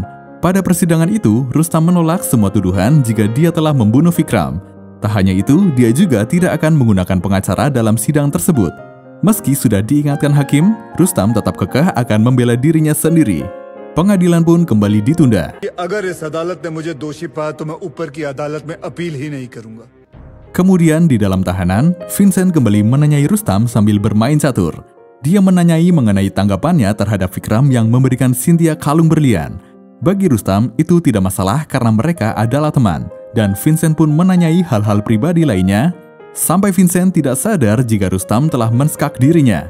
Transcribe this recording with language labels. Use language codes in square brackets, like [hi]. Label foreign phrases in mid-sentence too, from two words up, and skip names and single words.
[id] Pada persidangan itu, Rustam menolak semua tuduhan jika dia telah membunuh Vikram. Tak hanya itu, dia juga tidak akan menggunakan pengacara dalam sidang tersebut. Meski sudah diingatkan hakim, Rustam tetap kekeh akan membela dirinya sendiri. Pengadilan pun kembali ditunda. [hi] अगर इस अदालत ने मुझे दोषी पाया तो मैं ऊपर की अदालत में अपील ही नहीं करूंगा. [id] Kemudian di dalam tahanan, Vincent kembali menanyai Rustam sambil bermain catur. Dia menanyai mengenai tanggapannya terhadap Vikram yang memberikan Cynthia kalung berlian. Bagi Rustam, itu tidak masalah karena mereka adalah teman. Dan Vincent pun menanyai hal-hal pribadi lainnya, sampai Vincent tidak sadar jika Rustam telah menskak dirinya.